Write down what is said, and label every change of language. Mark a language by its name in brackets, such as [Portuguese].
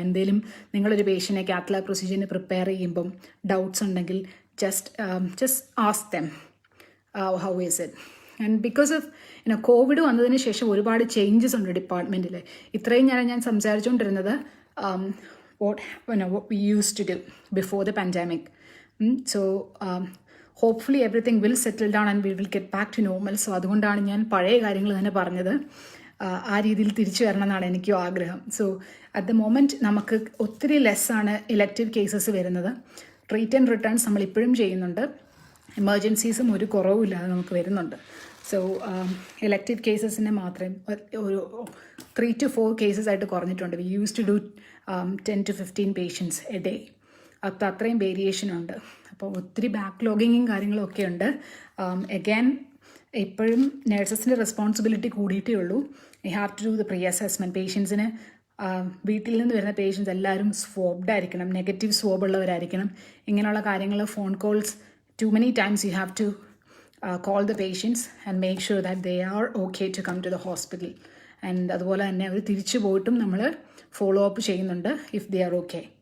[Malayalam] എന്തെങ്കിലും നിങ്ങളൊരു പേഷ്യൻറ്റിനെ cath lab പ്രൊസീജിയറിന് prepare ചെയ്യുമ്പം ഡൗട്ട്സ് ഉണ്ടെങ്കിൽ [English] Just ask them how is it. [Malayalam] And because of Covid വന്നതിന് ശേഷം ഒരുപാട് ചേഞ്ചസ് ഉണ്ട് ഡിപ്പാർട്ട്മെൻറ്റിൽ. ഇത്രയും ഞാൻ സംസാരിച്ചുകൊണ്ടിരുന്നത് [English] what we used to do before the pandemic. So hopefully everything will settle down and we will get back to normal. [Malayalam] So അതുകൊണ്ടാണ് ഞാൻ പഴയ കാര്യങ്ങൾ തന്നെ പറഞ്ഞത്. ആ രീതിയിൽ തിരിച്ചു വരണം എന്നാണ് എനിക്കും ആഗ്രഹം. സോ അറ്റ് ദ മൊമെൻറ്റ് നമുക്ക് ഒത്തിരി ലെസ്സാണ് ഇലക്റ്റീവ് കേസസ് വരുന്നത്. ട്രീറ്റ് ആൻഡ് റിട്ടേൺസ് നമ്മൾ ഇപ്പോഴും ചെയ്യുന്നുണ്ട്. എമർജൻസീസും ഒരു കുറവുമില്ലാതെ നമുക്ക് വരുന്നുണ്ട്. സോ ഇലക്റ്റീവ് കേസസിനെ മാത്രം ഒരു 3 to 4 കേസസ് ആയിട്ട് കുറഞ്ഞിട്ടുണ്ട്. [English] We use to do 10 to 15 patients a day. [Malayalam] അപ്പോൾ അത്രയും വേരിയേഷൻ ഉണ്ട്. അപ്പോൾ ഒത്തിരി ബാക്ക്ലോഗിങ്ങും കാര്യങ്ങളും ഒക്കെ ഉണ്ട്. അഗൈൻ ഇപ്പോഴും നഴ്സസിൻ്റെ റെസ്പോൺസിബിലിറ്റി കൂടിയിട്ടേ ഉള്ളൂ. [English] You have to do the pre assessment. [Malayalam] പേഷ്യൻസിന് വീട്ടിൽ നിന്ന് വരുന്ന പേഷ്യൻസ് എല്ലാവരും സ്വോബ്ഡ് ആയിരിക്കണം, നെഗറ്റീവ് സ്വോബ് ഉള്ളവരായിരിക്കണം. ഇങ്ങനെയുള്ള കാര്യങ്ങൾ phone calls [English] too many times you have to call the patients and make sure that they are okay to come to the hospital. [Malayalam] And അതുപോലെ തന്നെ അവർ തിരിച്ചു പോയിട്ടും നമ്മൾ ഫോളോ അപ്പ് ചെയ്യുന്നുണ്ട് [English] If they are okay.